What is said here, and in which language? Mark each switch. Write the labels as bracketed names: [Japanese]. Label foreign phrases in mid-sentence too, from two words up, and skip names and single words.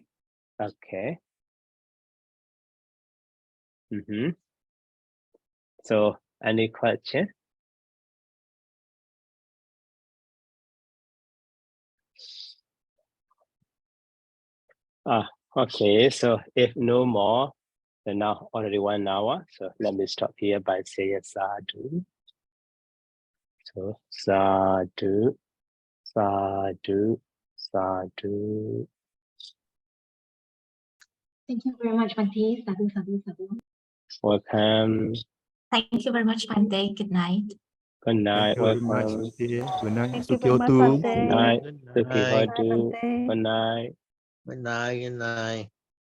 [English] Okay. So any question? Okay, so if no more, then now already 1 hour. So let me stop here by saying sadhu. [Pali] So sadhu, sadhu, sadhu. [English] Thank you very much, Bante. [Pali] Sadhu, sadhu, sadhu. [English] Welcome. Thank you very much, Bante. Good night. Good night. Thank you very much, Welcome. Bante. Good night, Thank you very much, [Pali] Sukyotu. [English] Bante. Good night. Good [Pali] Suki [English] night. [Pali] Hodu. [English] Bante. Good night. Good night. Good night.